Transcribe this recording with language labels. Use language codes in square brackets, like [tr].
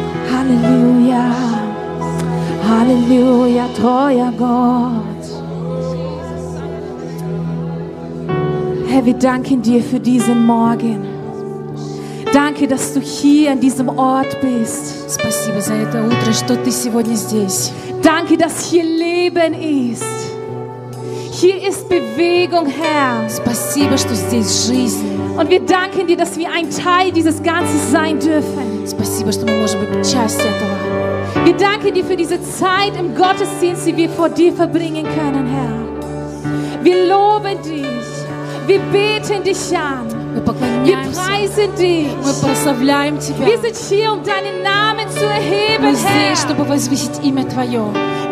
[de] Halleluja. Halleluja, treuer Gott. Herr, wir danken dir für diesen Morgen. Danke, dass du hier an diesem Ort bist. [ru] Спасибо за это утро, что ты сегодня здесь. [de] Danke, dass hier Leben ist. Hier ist Bewegung, Herr. [ru] Спасибо, что здесь жизнь. [de] Und wir danken dir, dass wir ein Teil dieses Ganzen sein dürfen. [ru] Спасибо, что мы можем быть частью этого. [de] Wir danken dir für diese Zeit im Gottesdienst, die wir vor dir verbringen können, Herr. Wir loben dich. Wir beten dich an. Wir preisen dich. Wir sind hier, um deinen Namen zu erheben, Herr.